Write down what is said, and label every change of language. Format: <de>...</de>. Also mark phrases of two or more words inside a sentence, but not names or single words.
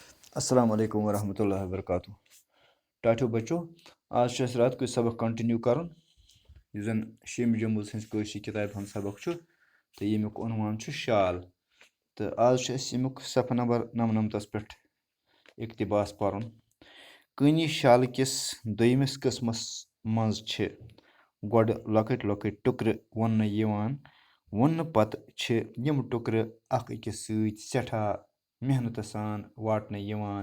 <ar>السلام عليكم ورحمة الله وبركاته.</ar> <ks>टाठियो बच्चों, आज छे रात को सबक कंटिन्यू करन यु जन शिम जम्बुल सन्स कशी किताब हम सबक छु तो यमुक उनवान छु शाल तो आज छे यमुक सफ़ा नंबर 99 पे इक्तिबास परन। कनी शाल किस दोयमिस किस्मस मज छे गोड लकट लकट टुकर वन यवान वन पत छे यम टुकर अख अकिस सۭتۍ सठा मेहनत सान वाटने यवान।</ks>